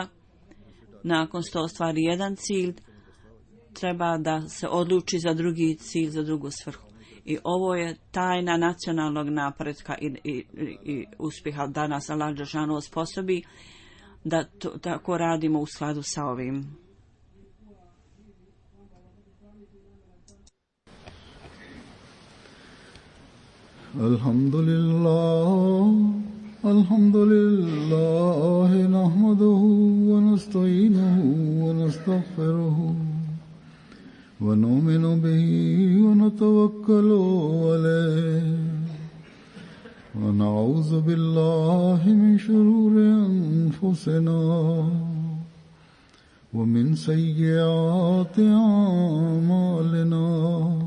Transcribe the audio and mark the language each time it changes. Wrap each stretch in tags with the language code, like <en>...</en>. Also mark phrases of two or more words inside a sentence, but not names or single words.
<bs>Nakon što ostvari jedan cilj, treba da se odluči za drugi cilj, za drugu svrhu. I ovo je tajna nacionalnog napretka i uspjeha da nas Allah Đelšanu osposobi da tako radimo u skladu sa ovim.</bs> <ar>الحمد لله نحمده ونستعينه و نستغفره ونؤمن به ونتوكل عليه ونعوذ بالله من شرور أنفسنا ومن سيئات أعمالنا.</ar>